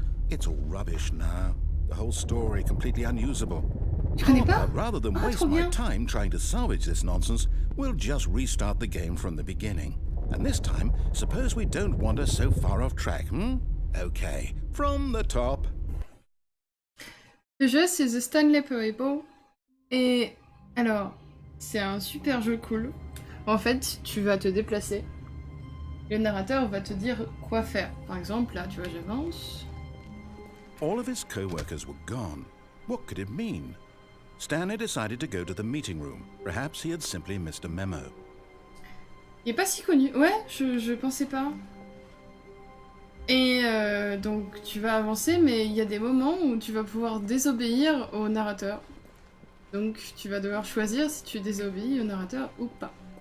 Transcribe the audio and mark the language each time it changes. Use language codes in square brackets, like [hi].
[en] It's all rubbish now. The whole story completely unusable. [fr] Tu connais pas? [en] Rather than waste my time trying to salvage this nonsense, we'll just restart the game from the beginning. And this time, suppose we don't wander so far off track, Okay, from the top. [fr] Le jeu, c'est The Stanley Parable. Et alors, c'est un super jeu cool. En fait, tu vas te déplacer. Le narrateur va te dire quoi faire. Par exemple, là, tu vois, j'avance. [en] All of his co-workers were gone. What could it mean? Stanley decided to go to the meeting room. Perhaps he had simply missed a memo. [fr] Il est pas si connu. Ouais, je pensais pas. Et donc tu vas avancer, mais il y a des moments où tu vas pouvoir désobéir au narrateur. Donc tu vas devoir choisir si tu désobéis au narrateur ou pas.